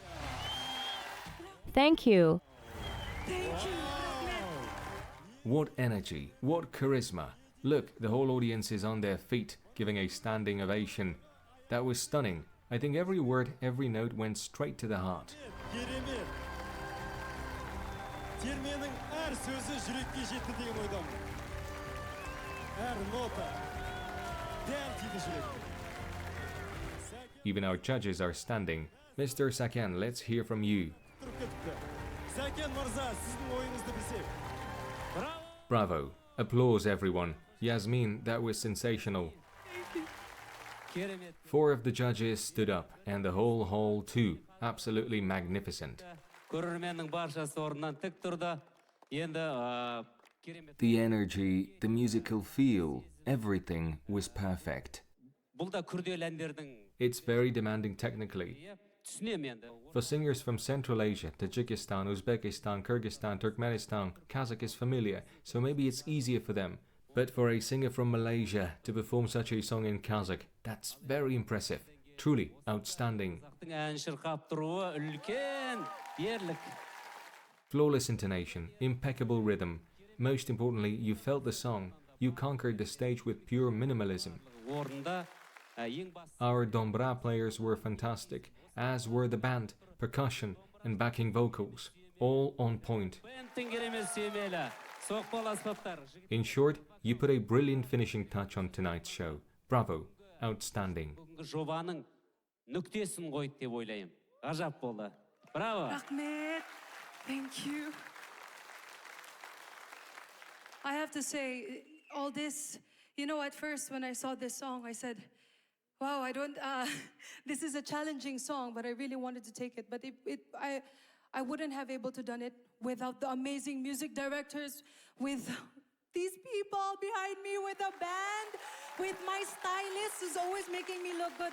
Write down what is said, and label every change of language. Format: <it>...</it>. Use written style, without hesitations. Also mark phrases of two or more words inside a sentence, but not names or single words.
<en>Thank you. What energy, what charisma. Look, the whole audience is on their feet, giving a standing ovation. That was stunning. I think every word, every note went straight to the heart.</en> <kk>Керемет. Терменің әр сөзі жүрекке жетті деген ойдамын. Әр нота дәл тиді жүрекке.</kk> <en>Even our judges are standing. Mr. Sakyan, let's hear from you.</en> <kk>Тұрып кетіпті. Сәкен мырза, сіздің ойыңызды білсек.</kk> <en>Bravo. Applause, everyone. Yazmin, that was sensational. 4 of the judges stood up, and the whole hall too. Absolutely magnificent.</en> <kk>Көрерменнің баршасы орнынан тік тұрды. Енді керемет.</kk> <en>The energy, the musical feel, everything was perfect.</en> <kk>Бұл да күрделі әндердің</kk> <en>It's very demanding technically.</en> <kk>түсінемін енді.</kk> <en>For singers from Central Asia, Tajikistan, Uzbekistan, Kyrgyzstan, Turkmenistan, Kazakh is familiar, so maybe it's easier for them. But for a singer from Malaysia to perform such a song in Kazakh, that's very impressive. Truly outstanding.</en> <kk>Ән шырқап тұруы үлкен ерлік.</kk> <en>Flawless intonation, impeccable rhythm. Most importantly, you felt the song. You conquered the stage with pure minimalism.</en> <kk>Орында</kk> <en>Our dombra players were fantastic, as were the band, percussion, and backing vocals. All on point. In short, you put a brilliant finishing touch on tonight's show. Bravo. Outstanding.</en> <kk>Жобаның нүктесін қойды деп ойлаймын. Ғажап болды. Браво. Рахмет.</kk> <en>Thank you. I have to say, all this, you know, at first when I saw this song, I said, wow, this is a challenging song, but I really wanted to take it. But I wouldn't have able to done it without the amazing music directors, with these people behind me, with a band, with my stylist who's always making me look good.</en>